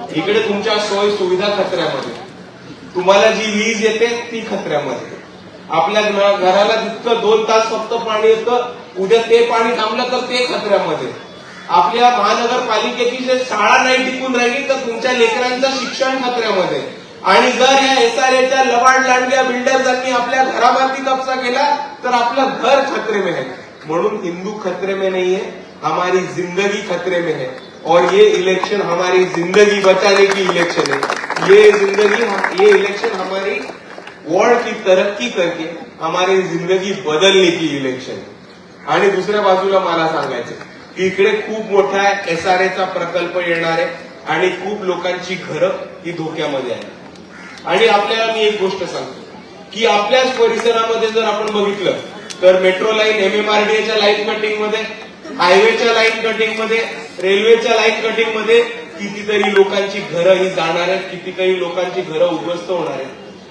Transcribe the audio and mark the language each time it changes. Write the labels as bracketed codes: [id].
[mr] इकडे तुमच्या सोयी सुविधा खतऱ्यामध्ये, तुम्हाला जी वीज येते ती खतऱ्यामध्ये, आपल्या घराला जितकं 2 तास फक्त पाणी येतं, उद्या ते पाणी थांबलं तर ते खतऱ्यामध्ये. आपल्या महानगरपालिकेची जे शाळा नाही टिकून राहिली तर तुमच्या लेकरांचं शिक्षण खतऱ्यामध्ये. आणि जर या एसआरएच्या लबाड लांडग्या बिल्डर्सनी आपल्या घरावरती कब्जा केला तर आपलं घर [hi] खतरे में है. म्हणून हिंदू खतरे में नहीं है, हमारी जिंदगी खतरे में है. और ये इलेक्शन हमारी जिंदगी बचाने की इलेक्शन है. ये इलेक्शन हमारी वॉर्ड की तरक्की करके हमारी जिंदगी बदलने की इलेक्शन है. [mr] आणि दुसऱ्या बाजूला मला सांगायचं की इकडे खूप मोठा एसआरएचा प्रकल्प येणार आहे आणि खूप लोकांची घरं ही धोक्यामध्ये आहे. आणि आपल्याला मी एक गोष्ट सांगतो की आपल्याच परिसरामध्ये जर आपण बघितलं तर मेट्रो लाईन MMRDAच्या लाईन कटिंग मध्ये, हायवेच्या लाईन कटिंग मध्ये, रेल्वेच्या लाईन कटिंग मध्ये कितीतरी लोकांची घरं ही जाणार आहेत, कितीतरी लोकांची घरं उद्ध्वस्त होणार आहेत.